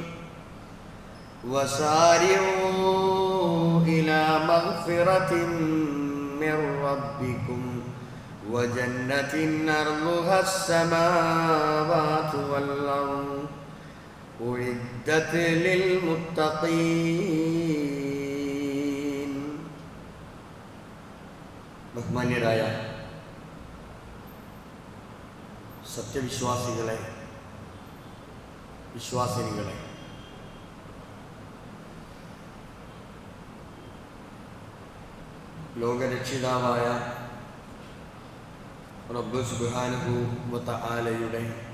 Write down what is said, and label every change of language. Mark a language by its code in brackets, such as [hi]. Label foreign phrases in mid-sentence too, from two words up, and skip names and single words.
[ar] وسارعوا إلى مغفرة من ربكم وجنة أرضها السماوات والأرض أعدت للمتقين. [ml] ബഹുമാന്യരായ സത്യവിശ്വാസികളെ, വിശ്വാസിനികളെ, ലോകരക്ഷിതാവായ റബ്ബ് [ar] سبحانه وتعالى